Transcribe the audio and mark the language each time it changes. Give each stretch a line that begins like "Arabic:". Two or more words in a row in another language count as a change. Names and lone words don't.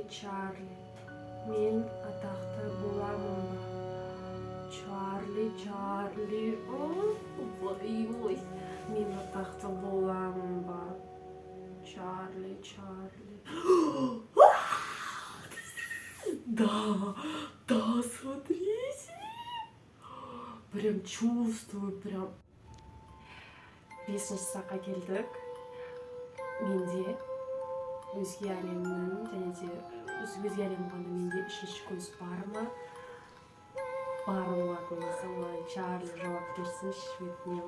Kazakh: Мен атақты боламын ба? Чарли. Ой. Мен атақты боламын ба? Чарли.
Russian: Да, смотрите. Прям чувствую, прям.
Kazakh: Бесінші сұраққа келдік. Менде өзге әлемнің, және де өзге әлем болғанда менде үшінші көз бар ма? Бар болатын болса, маған Чарли жауап берсінші, өтінемін.